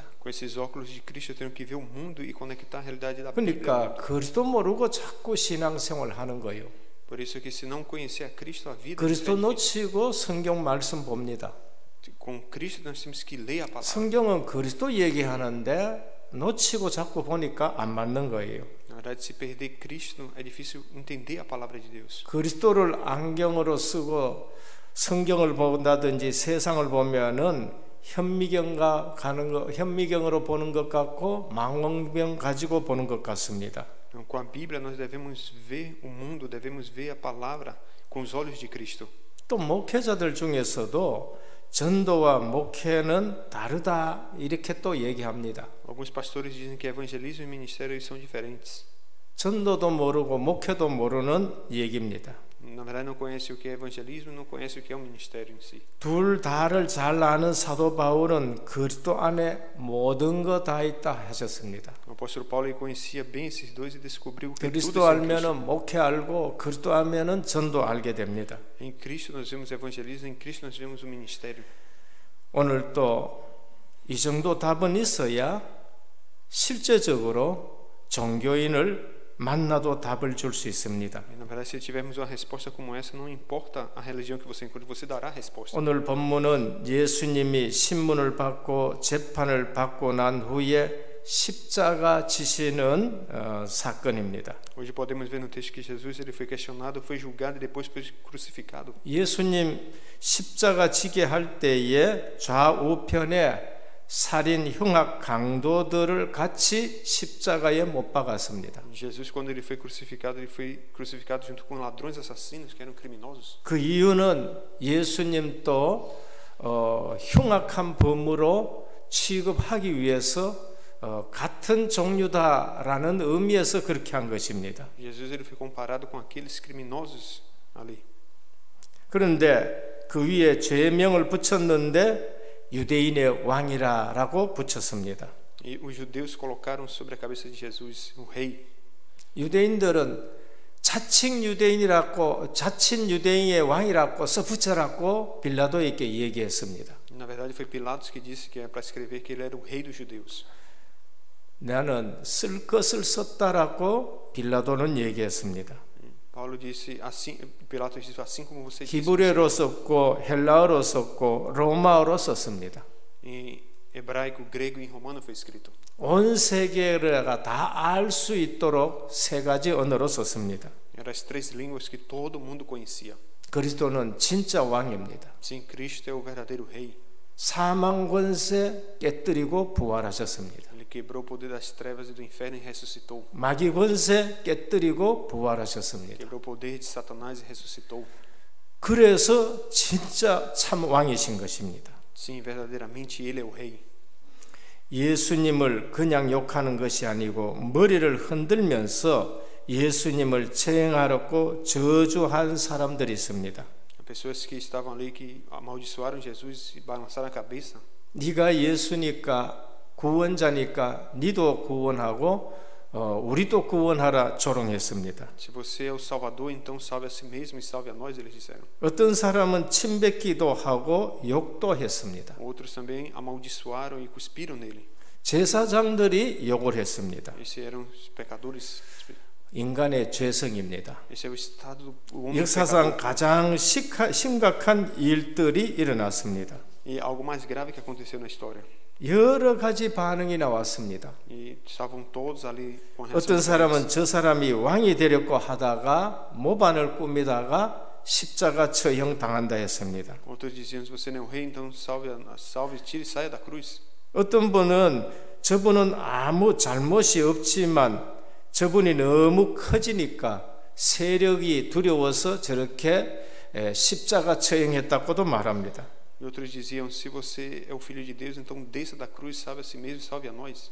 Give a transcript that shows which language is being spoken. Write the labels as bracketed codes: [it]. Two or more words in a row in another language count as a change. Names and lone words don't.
[pt] Com esses óculos de Cristo eu tenho que ver o mundo e conectar a realidade da [ko] 그러니까 [pt] Bíblia. [ko] 그리스도 모르고 자꾸 신앙생활 하는 거예요. [pt] Por isso que se não conhecer a Cristo, a vida [ko] 그리스도 [pt] é difícil. [ko] 놓치고 성경 말씀 봅니다. [pt] Com Cristo nós temos que ler a palavra. [ko] 성경은 그리스도 얘기하는데 놓치고 자꾸 보니까 안 맞는 거예요. [pt] Na verdade, se perder Cristo, é difícil entender a palavra de Deus. [ko] 그리스도를 안경으로 쓰고 성경을 본다든지 세상을 보면은 현미경으로 보는 것 같고 망원경 가지고 보는 것 같습니다. [pt] Então, com a Bíblia nós devemos ver o mundo, devemos ver a palavra com os olhos de Cristo. [ko] 또 목회자들 중에서도 전도와 목회는 다르다 이렇게 또 얘기합니다. [pt] Alguns pastores dizem que evangelismo e ministério são diferentes. [ko] 전도도 모르고 목회도 모르는 얘기입니다. [pt] Na verdade não conhece o que é evangelismo, não conhece o que é o ministério em si. [ko] 둘 다를 잘 아는 사도 바울은 그리스도 안에 모든 거 다 있다 하셨습니다. [pt] O apóstolo Paulo conhecia bem esses dois e descobriu que tudo [ko] 그리스도 [pt] está em Cristo. [ko] 알면은 목회 알고 그리스도 알면은 전도 알게 됩니다. [pt] Em Cristo nós vemos evangelismo, em Cristo nós vemos o ministério. [ko] 오늘 또 이 정도 답은 있어야 실제적으로 종교인을 만나도 답을 줄 수 있습니다. [pt] E, na verdade, se tivermos uma resposta como essa, não importa a religião que você encontre, você dará a resposta. [ko] 오늘 본문은 예수님이 신문을 받고 재판을 받고 난 후에 십자가 지시는 사건입니다. [pt] Hoje podemos ver no texto que Jesus ele foi questionado, foi julgado e depois foi crucificado. [ko] 예수님 십자가 지게 할 때에 좌우편에 살인 흉악 강도들을 같이 십자가에 못 박았습니다. [pt] Jesus, quando ele foi crucificado junto com ladrões assassinos que eram criminosos. [ko] 그 이유는 예수님도 흉악한 범으로 취급하기 위해서 같은 종류다라는 의미에서 그렇게 한 것입니다. [pt] Jesus ele foi comparado com aqueles criminosos ali. [ko] 그런데 그 위에 죄명을 붙였는데 유대인의 왕이라고 붙였습니다. [pt] E os judeus colocaram sobre a cabeça de Jesus o rei. [ko] 유대인들은 자칭 유대인의 왕이라고 써붙여라고 빌라도에게 얘기했습니다. [pt] Na verdade foi Pilatos que disse que era para escrever que ele era o rei dos judeus. [ko] 나는 쓸 것을 썼다라고 빌라도는 얘기했습니다. [pt] Paulo disse assim, Pilatos disse assim como você disse. [ko] 히브리어로 썼고 헬라어로 썼고 로마어로 썼습니다. [pt] Em hebraico, grego e romano foi escrito. [ko] 온 세계가 다 알 수 있도록 세 가지 언어로 썼습니다. [pt] Eram as três línguas que todo mundo conhecia. [ko] 그리스도는 진짜 왕입니다. [pt] Sim, Cristo é o verdadeiro rei. [ko] 사망 권세 깨뜨리고 부활하셨습니다. [pt] Ele quebrou o poder das trevas e do inferno e ressuscitou. [ko] 마귀 권세 깨뜨리고 부활하셨습니다. [pt] Quebrou o poder de Satanás e ressuscitou. [ko] 그래서 진짜 참 왕이신 것입니다. [pt] Sim, verdadeiramente ele é o rei. [ko] 예수님을 그냥 욕하는 것이 아니고 머리를 흔들면서 예수님을 체행하려고 저주한 사람들이 있습니다. [pt] Pessoas que estavam ali que amaldiçoaram Jesus e balançaram a cabeça. [ko] 네가 예수니까 구원자니까 니도 구원하고 우리도 구원하라 조롱했습니다. [pt] Se você é o Salvador, então salve a si mesmo e salve a nós, eles disseram. [ko] 어떤 사람은 침뱉기도 하고 욕도 했습니다. [pt] Outros também amaldiçoaram e cuspiram nele. [ko] 제사장들이 욕을 했습니다. [pt] Esses eram os pecadores. [ko] 인간의 죄성입니다. [pt] Esse é o estado do homem [ko] 역사상 [pt] pecador. [ko] 가장 심각한 일들이 일어났습니다. [pt] E algo mais grave que aconteceu na história. [ko] 여러 가지 반응이 나왔습니다. [pt] E estavam todos ali com a reação [ko] 어떤 [pt] diferente. [ko] 사람은 저 사람이 왕이 되려고 하다가 모반을 꾸미다가 십자가 처형 당한다 했습니다. [pt] Outros diziam: se você não é o rei, então salve, tire e saia da cruz. [ko] 어떤 분은 저분은 아무 잘못이 없지만 저분이 너무 커지니까 세력이 두려워서 저렇게 십자가 처형했다고도 말합니다. [pt] E outros diziam: se você é o filho de Deus, então desça da cruz, salve a si mesmo e salve a nós.